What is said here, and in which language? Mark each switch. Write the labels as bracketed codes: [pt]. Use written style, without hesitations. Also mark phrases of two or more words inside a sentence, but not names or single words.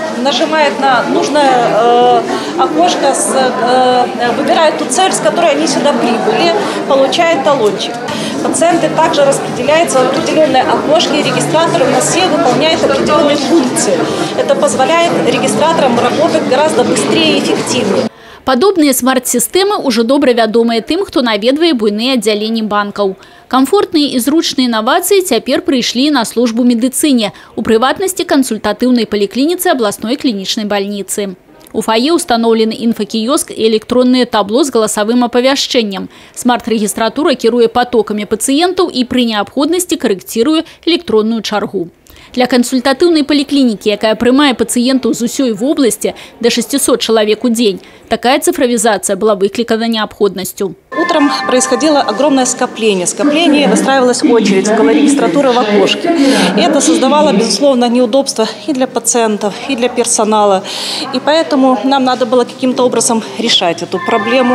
[ru] нажимает на нужное окошко, выбирает ту цель, с которой они сюда прибыли, получает талончик. Пациенты также распределяются в определенное окошко, и регистратор на все выполняет определенные функции. Это позволяет регистраторам работать гораздо быстрее и эффективнее. [be] Падобныя смарт-сістэмы ўжо добра вядомыя тым, хто наведвае буйныя аддзяленні банкаў. Камфортныя і зручныя інавацыі цяпер прыйшлі на службу медыцыне, у прыватнасці кансультатыўнай паліклініцы абласной клінічнай бальніцы. У фае установлены інфакіёск і электроннае табло з галасавым апавяшчэннем. Смарт-рэгістратура кіруе потокамі пацыентаў і пры неабходнасці карэкціруе электронную чаргу. Для кансультатыўнай паліклінікі, якая прымае пацыентаў з усёй вобласці да 600 чалавек у дзень, такая [ru] цифровизация была выкликана необходимостью. Утром происходило огромное скопление. Скопление, выстраивалась очередь около регистратуры в окошке. И это создавало, безусловно, неудобства и для пациентов, и для персонала. И поэтому нам надо было каким-то образом решать эту проблему.